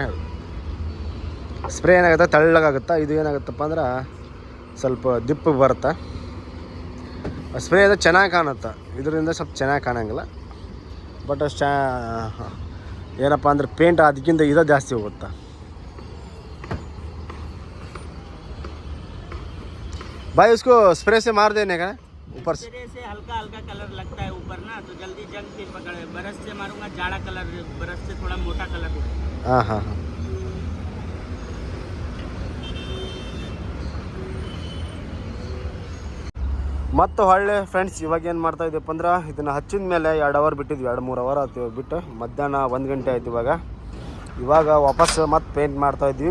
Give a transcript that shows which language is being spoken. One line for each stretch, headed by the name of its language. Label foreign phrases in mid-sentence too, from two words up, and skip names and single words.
Kannada: ಸ್ಪ್ರೇ ಏನಾಗುತ್ತೆ ತೆಳ್ಳಗಾಗುತ್ತೆ, ಇದು ಏನಾಗುತ್ತಪ್ಪ ಅಂದ್ರೆ ಸ್ವಲ್ಪ ದಿಪ್ಪು ಬರುತ್ತೆ. ಸ್ಪ್ರೇ ಅದು ಚೆನ್ನಾಗಿ ಕಾಣುತ್ತೆ, ಇದರಿಂದ ಸ್ವಲ್ಪ ಚೆನ್ನಾಗಿ ಕಾಣಂಗಿಲ್ಲ. ಬಟ್ ಏನಪ್ಪ ಅಂದ್ರೆ ಪೇಂಟ್ ಅದಕ್ಕಿಂತ ಇದು ಜಾಸ್ತಿ ಹೋಗುತ್ತೆ.
Hindi: भाई उसको स्प्रे से मार देने का ऊपर से हल्का हल्का कलर लगता है ऊपर ना, तो जल्दी जंग भी पकड़े. ब्रश से मारूंगा जाड़ा कलर, ब्रश से थोड़ा मोटा कलर. हाँ हाँ हाँ.
Kannada: ಮತ್ತು ಹೊಳ್ಳೆ ಫ್ರೆಂಡ್ಸ್ ಇವಾಗ ಏನು ಮಾಡ್ತಾ ಇದ್ದೀವಪ್ಪ ಅಂದ್ರೆ, ಇದನ್ನು ಹಚ್ಚಿದ ಮೇಲೆ 2 ಅವರ್ ಬಿಟ್ಟಿದ್ವಿ, 2-3 ಅವರ್ ಆಯ್ತು ಬಿಟ್ಟು. ಮಧ್ಯಾಹ್ನ 1 ಗಂಟೆ ಆಯ್ತು ಇವಾಗ ವಾಪಸ್ ಮತ್ತೆ ಪೇಂಟ್ ಮಾಡ್ತಾ ಇದ್ವಿ.